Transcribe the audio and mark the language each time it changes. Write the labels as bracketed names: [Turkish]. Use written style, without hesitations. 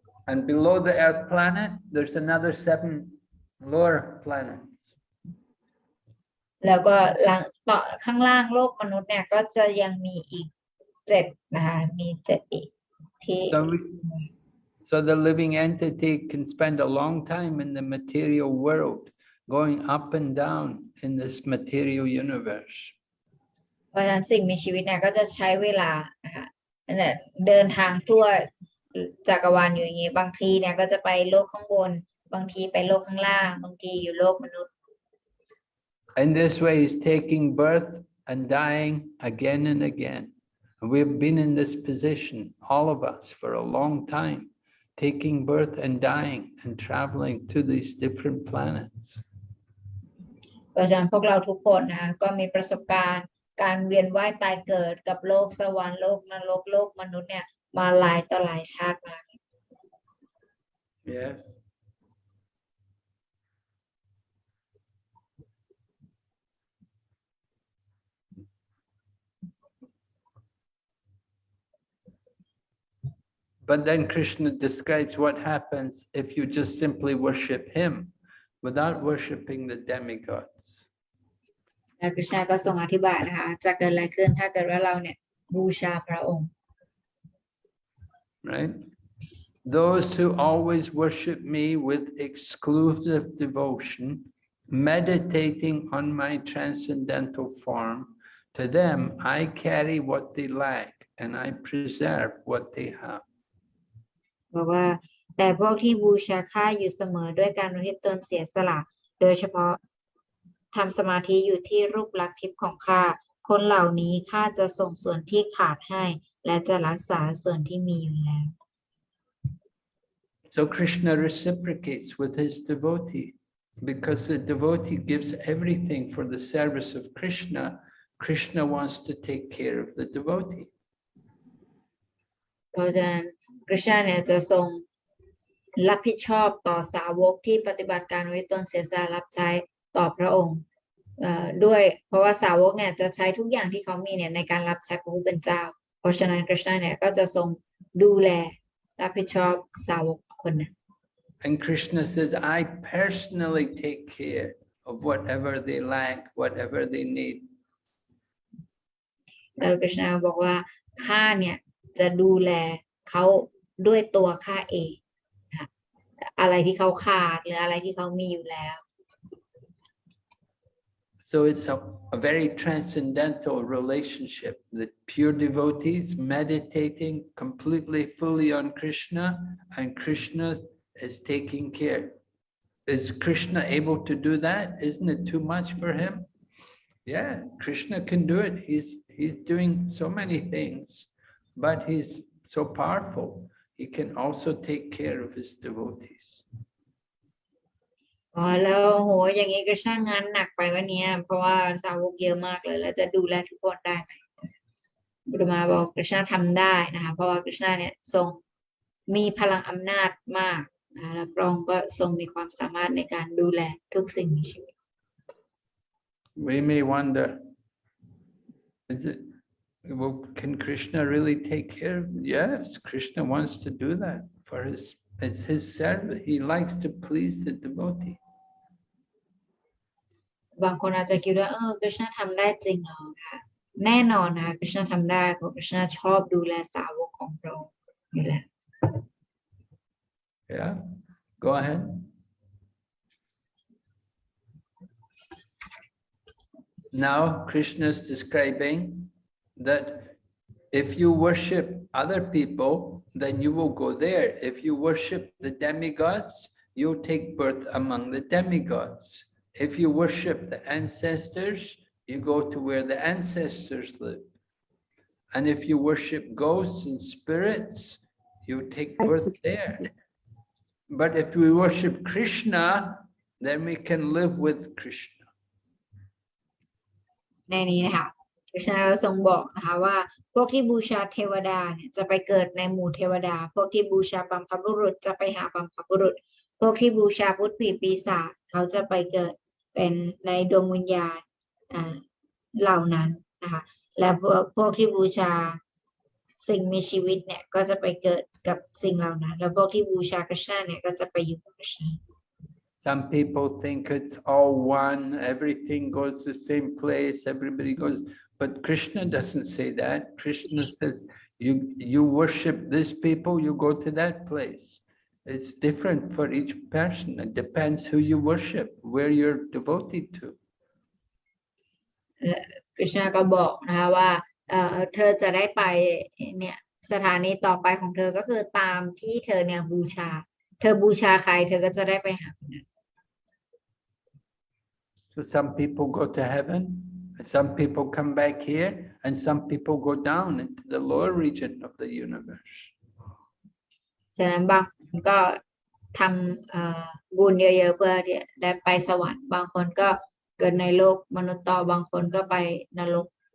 [English] And below the earth planet, there's another 7 lower planets. [Thai] แล้วก็ต่อข้างล่างโลกมนุษย์เนี่ยก็จะยังมีอีก7นะคะมี7อีกที่ [English] So the living entity can spend a long time in the material world, going up and down in this material universe. [Thai] เพราะฉะนั้นสิ่งมีชีวิตเนี่ยก็จะใช้เวลานะคะเดินทางทั่วจักรวาลอยู่อย่างนี้บางทีเนี่ยก็จะไปโลกข้างบนบางทีไปโลกข้างล่างบางทีอยู่โลกมนุษย์ [English] In this way, he's taking birth and dying again and again. And we've been in this position, all of us, for a long time, taking birth and dying and traveling to these different planets. [Thai] เพราะฉะนั้นพวกเราทุกคนนะคะก็มีประสบการณ์การเวียนว่ายตายเกิดกับโลกสวรรค์โลกนรกโลกมนุษย์เนี่ยมาหลายต่อหลายชาติมา [English] Yes. But then Krishna describes what happens if you just simply worship him without worshiping the demigods. [Thai] แล้วคริชนาก็ทรงอธิบายนะคะจะเกิดอะไรขึ้นถ้าเกิดว่าเราเนี่ยบูชาพระองค์ [English] Right? Those who always worship me with exclusive devotion, meditating on my transcendental form, to them I carry what they lack and I preserve what they have. [Thai] บอกว่าแต่พวกที่บูชาข้าอยู่เสมอด้วยการอุทิศตนเสียสละโดยเฉพาะทำสมาธิอยู่ที่รูปลักษณ์ทิพย์ของข้าคนเหล่านี้ข้าจะส่งส่วนที่ขาดให้และจะรักษาส่วนที่มีอยู่แล้ว [English] So Krishna reciprocates with his devotee because the devotee gives everything for the service of Krishna. Krishna wants to take care of the devotee. [Thai] เพราะฉะนั้นคริชนาเนี่ยจะทรงรับผิดชอบต่อสาวกที่ปฏิบัติการไว้ตนเสียสละรับใช้ต่อพระองค์ด้วยเพราะว่าสาวกเนี่ยจะใช้ทุกอย่างที่เขามีเนี่ยในการรับใช้พระผู้เป็นเจ้าเพราะฉะนั้นคริชนาเนี่ยก็จะทรงดูแลรับผิดชอบสาวกคนนั้น [English] And Krishna says, I personally take care of whatever they lack, whatever they need. [Thai] แล้วคริชนาบอกว่าข้าเนี่ยจะดูแลเขาด้วยตัวข้าเองนะคะอะไรที่เขาขาดหรืออะไรที่เขามีอยู่แล้ว [English] So it's a very transcendental relationship, the pure devotees meditating completely, fully on Krishna, and Krishna is taking care. Is Krishna able to do that? Isn't it too much for him? Yeah, Krishna can do it. He's doing so many things, but he's so powerful. He can also take care of his devotees. [Thai] อ๋อแล้วโหอย่างนี้ก็ช่างงานหนักไปวันนี้เพราะว่าสาวกเยอะมากเลยแล้วจะดูแลทุกคนได้ไหมบุตรมาบอกคริชนาทำได้นะคะเพราะว่าคริชนาเนี่ยทรงมีพลังอำนาจมากนะและพระองค์ก็ทรงมีความสามารถในการดูแลทุกสิ่งในชีวิต [English] We may wonder, well, can Krishna really take care of it? Yes, Krishna wants to do that for it's his service. He likes to please the devotee. [Thai] บางคนอาจจะคิดว่าคริชนาทำได้จริงเหรอคะแน่นอนนะคริชนาทำได้เพราะคริชนาชอบดูแลสาวกของพระองค์อยู่แล้ว [English] Yeah, go ahead. Now Krishna is describing that if you worship other people, then you will go there. If you worship the demigods, you'll take birth among the demigods. If you worship the ancestors, you go to where the ancestors live. And if you worship ghosts and spirits, you take birth there. But if we worship Krishna, then we can live with Krishna. [Thai] ในนี้นะคะคริชนาก็ทรงบอกนะคะว่าพวกที่บูชาเทวดาเนี่ยจะไปเกิดในหมู่เทวดาพวกที่บูชาบัมพบุรุษจะไปหาบัมพบุรุษพวกที่บูชาพุทธผีปีศาจเขาจะไปเกิดเป็นในดวงวิญญาณเหล่านั้นนะคะและพวกที่บูชาสิ่งมีชีวิตเนี่ยก็จะไปเกิดกับสิ่งเหล่านั้นแล้วพวกที่บูชาคริชนาเนี่ยก็จะไปอยู่กับคริชนา [English] Some people think it's all one, everything goes the same place, everybody goes, but Krishna doesn't say that. Krishna says, you worship these people, you go to that place. It's different for each person. It depends who you worship, where you're devoted to. [Thai] คริชนาก็บอกนะคะว่าเธอจะได้ไปเนี่ยสถานีต่อไปของเธอก็คือตามที่เธอเนี่ยบูชาเธอบูชาใครเธอก็จะได้ไปหาคนนั้น [English] So some people go to heaven, and some people come back here, and some people go down into the lower region of the universe. [Thai] ฉะนั้นบางคนก็ทำบุญเยอะๆเพื่อที่ได้ไปสวรรค์บางคนก็เกิดในโลกมนุษย์ต่อบางคนก็ไปนรก